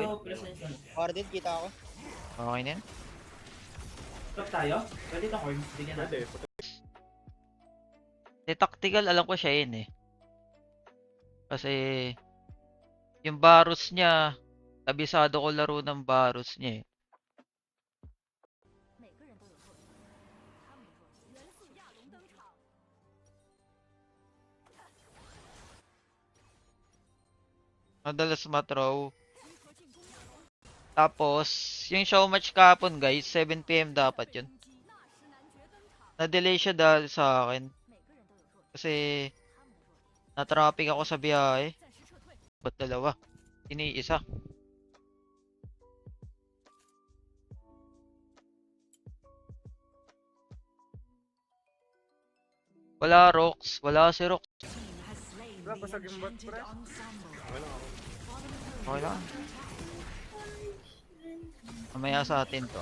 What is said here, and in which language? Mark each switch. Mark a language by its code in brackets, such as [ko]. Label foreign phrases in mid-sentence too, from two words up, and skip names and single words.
[tl] ko plus na yung Sona. Carded, kita ako. Okay na yan. Stop tayo? Pwede ito, Korn. Bigyan natin. Pwede. Tactical, alam ko siya yun eh. Kasi, yung Varus niya, kabisado ko laro ng Varus niya eh. [zh] 每个人都有弱点，他们的弱点。元素亚龙登场， [tl] Madalas mathrow. [zh] 集合进攻亚龙， [tl] Tapos, yung [en] show match [tl] kahapon guys, 7 PM dapat yun. [zh] 攻击纳什男爵登场， [tl] Na-delay siya dahil sa akin. [zh] 每个人都有弱点， [tl] Kasi, [zh] 他们的弱点。 [tl] na-traffic ako sa biyahe. [zh] 暂时撤退， [tl] Ba't dalawa? Iniisa. Wala Rox. Wala si Rox. Wala, basag yung bot, pre. Okay lang. Mamaya sa atin to.